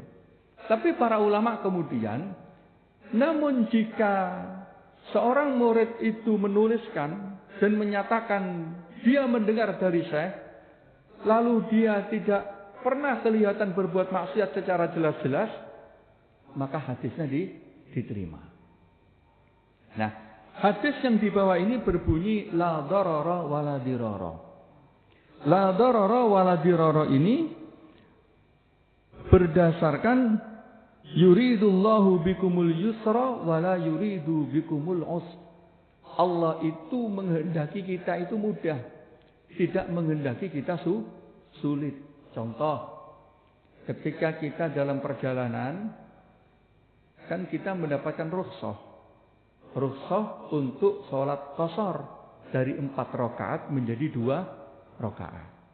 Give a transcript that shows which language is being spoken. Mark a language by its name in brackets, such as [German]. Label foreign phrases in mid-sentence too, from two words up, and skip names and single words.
[Indonesian] Tapi para ulama kemudian, namun jika seorang murid itu menuliskan dan menyatakan dia mendengar dari syekh, lalu dia tidak pernah kelihatan berbuat maksiat secara jelas-jelas, maka hadisnya diterima. Nah, hadis yang dibawa ini berbunyi [Arabic] لا ضرر ولا ضرار. لا ضرر ولا ضرار [Indonesian] ini berdasarkan [Arabic] يريد الله بكم اليسر ولا يريد بكم العسر. [Indonesian] Allah itu menghendaki kita itu mudah, tidak menghendaki kita sulit. Contoh, ketika kita dalam perjalanan, kan kita mendapatkan rukhsah. Rukhsah untuk sholat qashar dari 4 rakaat menjadi 2 rakaat.